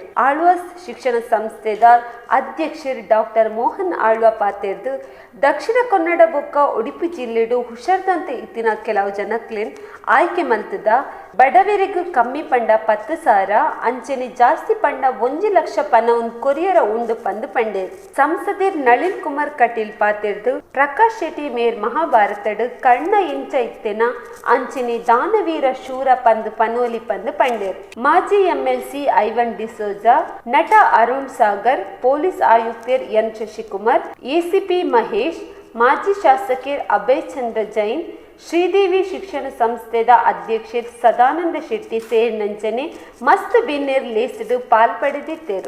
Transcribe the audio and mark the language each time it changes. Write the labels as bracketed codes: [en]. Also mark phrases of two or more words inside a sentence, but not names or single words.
[tcy] ಆಳ್ವಾಸ್ ಶಿಕ್ಷಣ ಸಂಸ್ಥೆದ ಅಧ್ಯಕ್ಷರು ಡಾಕ್ಟರ್ ಮೋಹನ್ ಆಳ್ವ ಪಾತೆರ್ದು ದಕ್ಷಿಣ ಕನ್ನಡ ಬೊಕ್ಕ ಉಡುಪಿ ಜಿಲ್ಲೆಡು ಹುಷಾರ್ದಂತೆ ಇತ್ತಿನ ಕೆಲವು ಜನಕ್ಲೇನ್ ಆಯ್ಕೆ ಮಲ್ತದ ಬಡವರಿಗೂ ಕಮ್ಮಿ ಪಂಡ 10,000 ಅಂಚನೆ ಜಾಸ್ತಿ ಪಂಡ 1 ಲಕ್ಷ ಪಣವನ್ನು ಕೊರಿಯರ ಉಂಡು ಪಂದು ಪಂಡೇರು. ಸಂಸದರ್ ನಳಿನ್ ಕುಮಾರ್ ಕಟೀಲ್ ಪಾತೆರ್ದು ಪ್ರಕಾಶ್ ಶೆಟ್ಟಿ ಮೇರ್ ಮಹಾಭಾರತಡು ಕಣ್ಣ ಎಂಚ ಇತ್ತೆನ ಅಂಚನೆ ದಾನವೀರ ಶೂರ ಪಂದು ಪನೋಲಿ ಪಂದು ಪಂಡೇರು. ಮಾಜಿ ಎಂಎಲ್ಸಿ ಐವನ್ ಡಿಸೋಜಾ, ನಟ ಅರುಣ್ ಸಾಗರ್, ಪೊಲೀಸ್ ಆಯುಕ್ತರ್ ಎನ್ ಶಶಿಕುಮಾರ್, ಎಸಿಪಿ ಮಹೇಶ್, ಮಾಜಿ ಶಾಸಕರ್ ಅಭಯ್ ಚಂದ್ರ ಜೈನ್, ಶ್ರೀದೇವಿ ಶಿಕ್ಷಣ ಸಂಸ್ಥೆದ ಅಧ್ಯಕ್ಷರ್ ಸದಾನಂದ ಶೆಟ್ಟಿ ಸೇರಿನಂಚನೆ ಮಸ್ತ್ ಬಿನ್ನೇರ್ ಲೇಸಿದು ಪಾಲ್ಪಡೆದಿದ್ದರು.